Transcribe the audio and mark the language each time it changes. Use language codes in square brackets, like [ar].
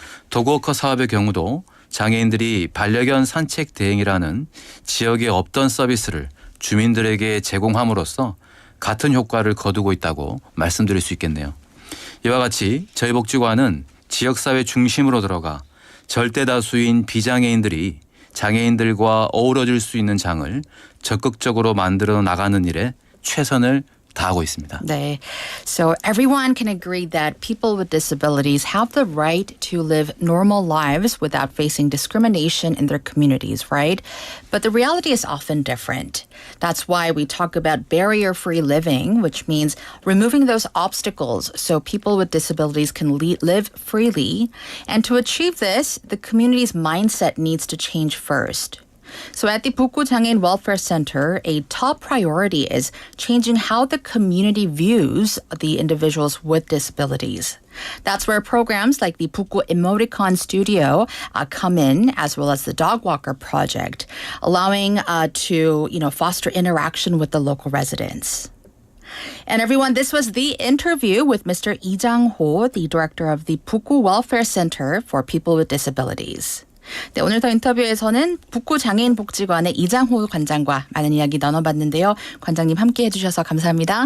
[ko] 도그워커 사업의 경우도 장애인들이 반려견 산책 대행이라는 지역에 없던 서비스를 주민들에게 제공함으로써 같은 효과를 거두고 있다고 말씀드릴 수 있겠네요. 이와 같이 저희 복지관은 지역사회 중심으로 들어가 절대 다수인 비장애인들이 장애인들과 어우러질 수 있는 장을 적극적으로 만들어 나가는 일에 최선을 다하고 있습니다. 네. [en] So everyone can agree that people with disabilities have the right to live normal lives without facing discrimination in their communities, right? But the reality is often different. That's why we talk about barrier-free living, which means removing those obstacles so people with disabilities can live freely. And to achieve this, the community's mindset needs to change first. So at the 북구 장애인 Welfare Center, a top priority is changing how the community views the individuals with disabilities. That's where programs like the 북구 Emoticon Studio come in, as well as the Dog Walker Project, allowing to foster interaction with the local residents. And everyone, this was the interview with Mr. Lee Jang-ho, the director of the 북구 Welfare Center for People with Disabilities. [ko] 네, 오늘 더 인터뷰에서는 북구 장애인복지관의 이장호 관장과 많은 이야기 나눠봤는데요. 관장님 함께 해주셔서 감사합니다.